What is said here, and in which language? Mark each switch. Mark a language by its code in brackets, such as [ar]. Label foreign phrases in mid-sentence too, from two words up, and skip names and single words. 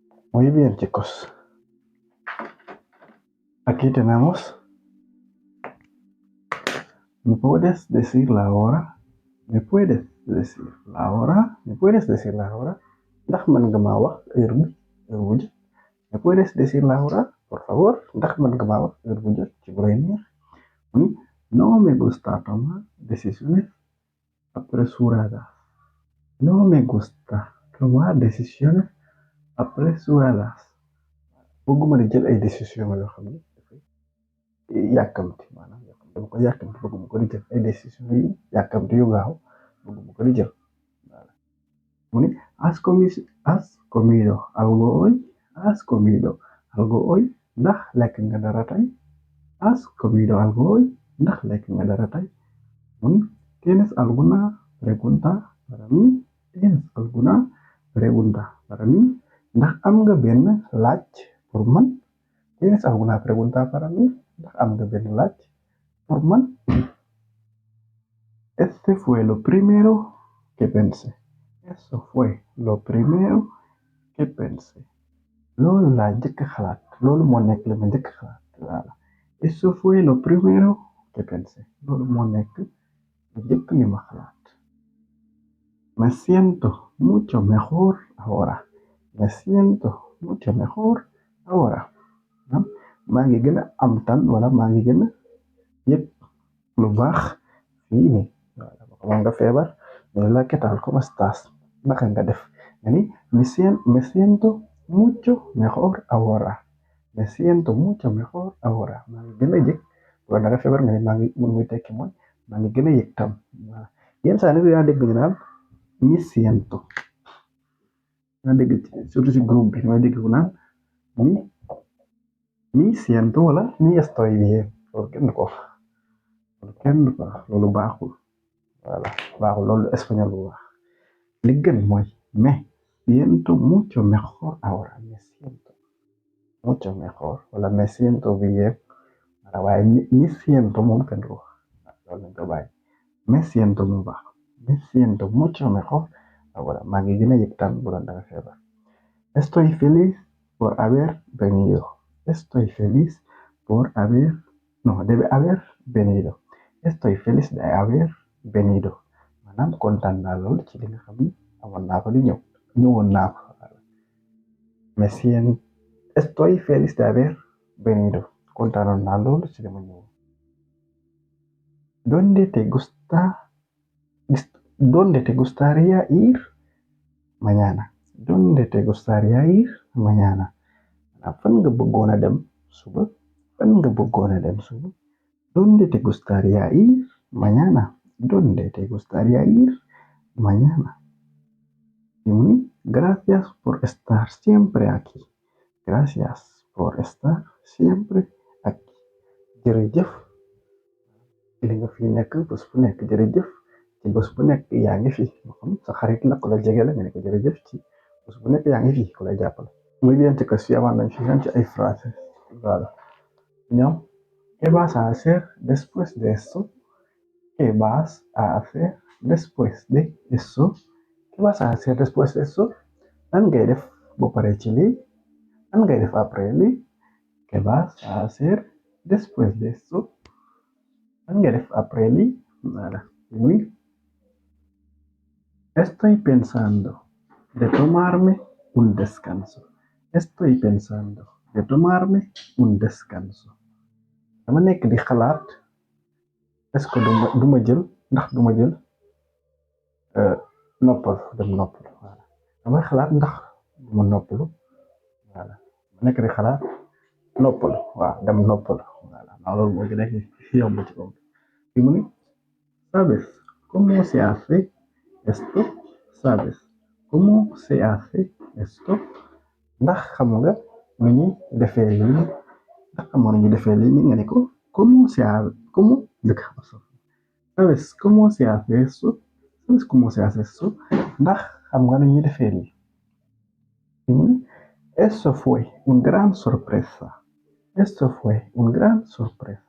[es] Muy bien, chicos. Aquí tenemos, ¿me puedes decir la hora? ¿Me puedes decir la hora? ¿Me puedes decir la hora? [wo] Ndax mën nga maa wax heure bi heure bu jot? [es] ¿Me puedes decir la hora? Por favor, [wo] ndax mën nga maa wax heure bu jot ci bu lay neex? Mu ni, [es] no me gusta tomar decisiones apresuradas. No me gusta tomar decisiones apresuradas. [wo] Bëgguma di jël ay décision yoo xam ne dafay yàkkamti maanaam dama ko yàkkamti bëgguma ko di jël ay décision yu yàkkamti yu gaaw bëgguma ko di jël. Mu ni, [es] has comido algo hoy? ¿Has comido algo hoy? [wo] Ndax lekk nga dara tey? [es] ¿Has comido algo hoy? [wo] Ndax lekk nga dara tey? Mu ni, [es] ¿tienes alguna pregunta para mí? ¿Tienes alguna pregunta para mí? [wo] Ndax am nga benn laaj pour man? [es] ¿Tienes alguna pregunta para mí? [wo] Ndax am nga benn laaj pour man? [es] Este fue lo primero que pensé. Eso fue lo primero que pensé. [wo] Loolu laa njëkk a xalaat loolu moo nekk li ma njëkk a xalaat voilà. [es] Eso fue lo primero que pensé. [wo] Loolu moo nekk li njëkk li ma xalaat. [es] Me siento mucho mejor ahora. Me siento mucho mejor ahora. [wo] maa ngi gën a am tan wala maa ngi gën a yëg lu baax fii nii voilà moom nga feebar ñu la [es] ¿qué tal? ¿Cómo estás? [wo] Naka nga def nga ni [es] me siento mucho mejor ahora. Me siento mucho mejor ahora. [wo] maa ngi gën a yëg wala nga feebar nga ni maa ngi mun muy tekki mooy maa ngi gën a yëg tam voilà yenn saa nit yaa dégg ñu naan [es] mi siento [wo] yaa dégg surtout si groupe bi mooy dégg ku naan [es] mi siento [wo] wala [es] mi estoy bien [wo] loolu kenn du ko wax loolu kenn du ko wax loolu baaxul voilà baaxul loolu espagnol bu baax li gën mooy [es] me siento mucho mejor ahora. Me siento mucho mejor [wo] wala [es] me siento bien [wo] voilà waaye [es] mi siento [wo] moom kenn du ko wax loolu lañ ko bàyyi [es] me siento [wo] mu baax [es] me siento mucho mejor ahora [wo] maa ngi gën a yëg tan bu doon danga feebar. [es] Estoy feliz por haber venido. Estoy feliz por haber, no, debe haber venido. Estoy feliz de haber venido. [wo] Maanaam kontaan naa lool ci li nga xam ni amoon naa ko di ñëwoon naa ko. [es] Me siento, estoy feliz de haber venido. [wo] Kontaanoon naa lool ci li ma ñëwoon. [es] ¿Dónde te gustaría ir mañana? ¿Dónde te gustaría ir mañana? [wo] Fan nga bëggoon a dem suba? Fan nga bëggoon a dem suba? [es] ¿Dónde te gustaría ir mañana? ¿Dónde te gustaría ir mañana? Y gracias por estar siempre aquí. Gracias por estar siempre aquí. [wo] Jërëjëf ci li nga fi nekk bés bu nekk jërëjëf ci bés bu nekk yaa ngi fi moo xam sa xarit la ku la jege la nga ne ko jërëjëf ci bés bu nekk yaa ngi fi ku la jàppale. [es] Muy bien, chicos, sí avanzan gigantes, hay frases. Vale. ¿No? ¿Qué vas a hacer después de eso? ¿Qué vas a hacer después de eso? ¿Qué vas a hacer después de eso? [wo] Lan ngay def boo paree ci lii? Lan ngay def après lii? [es] ¿Qué vas a hacer después de eso? [wo] Lan ngay def après lii? [fr] Voilà. Oui. [es] Estoy pensando de tomarme un descanso. Estoy pensando de tomarme un descanso. [wo] Dama nekk di xalaat [fr] est-ce que [wo] duma jël ndax duma jël noppal dem noppal voilà damay xalaat ndax duma noppalu voilà ma nekk di xalaat noppalu waaw dem noppalu voilà non loolu moo gën a yomb ci kaw fi mu ni [es] ¿sabes cómo se hace esto? ¿Sabes cómo se hace esto? [wo] Ndax xam nga nu ñuy defee lii ndax xamoon ñu defee lii ni nga ne ko [es] ¿cómo se hace cómo [wo] dëkk [es] ¿Sabes cómo se hace eso? ¿Sabes cómo se hace eso? [wo] Ndax xam nga nu ñuy defee lii [es] eso fue un gran sorpresa. Eso fue un gran sorpresa.